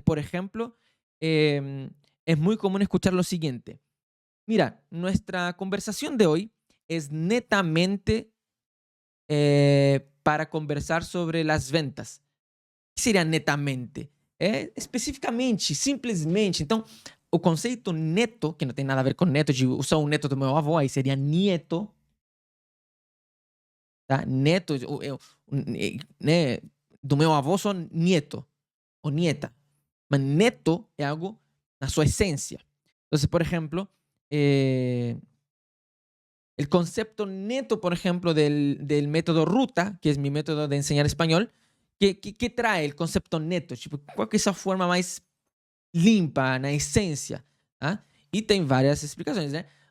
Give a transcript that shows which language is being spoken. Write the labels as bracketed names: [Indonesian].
[Spanish] Por ejemplo, es muy común escuchar lo siguiente. Mira, nuestra conversación de hoy es netamente para conversar sobre las ventas. [Portuguese] O que seria netamente? Especificamente, simplesmente. Então, o conceito neto, que não tem nada a ver com neto, de usar o neto do meu avô, aí seria nieto. Tá? Neto, né, do meu avô sou nieto ou nieta. Mas neto é algo na sua essência. [Spanish] Entonces, por ejemplo, el concepto neto, por ejemplo, del método Ruta, que es mi método de enseñar español, que trae el concepto neto? [Portuguese] Tipo, qual que é essa forma mais limpa, na essência? ¿Ah? Y tem várias explicações, né?